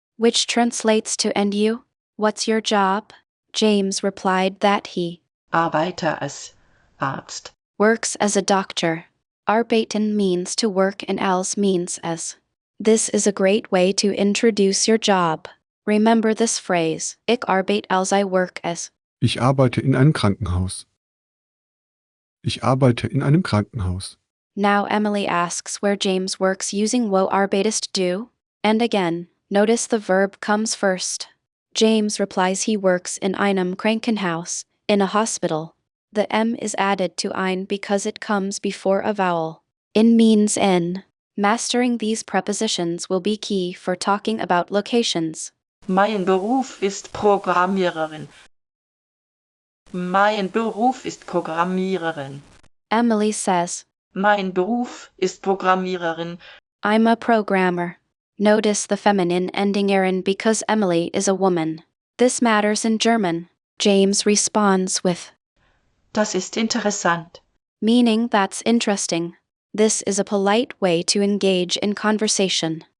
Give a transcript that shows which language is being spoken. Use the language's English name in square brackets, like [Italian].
[English] which translates to and you? What's your job? James replied that he [German] Arbeite als Arzt. [English] works as a doctor. Arbeiten means to work and als means as. This is a great way to introduce your job. Remember this phrase, [German] ich arbeite als [English] I work as. [German] Ich arbeite in einem Krankenhaus. Ich arbeite in einem Krankenhaus. [English] Now Emily asks where James works using [German] wo arbeitest du? [English] And again, notice the verb comes first. James replies he works [German] in einem Krankenhaus, [English] in a hospital. The M is added to ein because it comes before a vowel. In means in. Mastering these prepositions will be key for talking about locations. [German] Mein Beruf ist Programmiererin. Mein Beruf ist Programmiererin. [English] Emily says, [German] Mein Beruf ist Programmiererin. [English] I'm a programmer. Notice the feminine ending erin because Emily is a woman. This matters in German. James responds with, [German] Das ist interessant. [English] meaning that's interesting. This is a polite way to engage in conversation.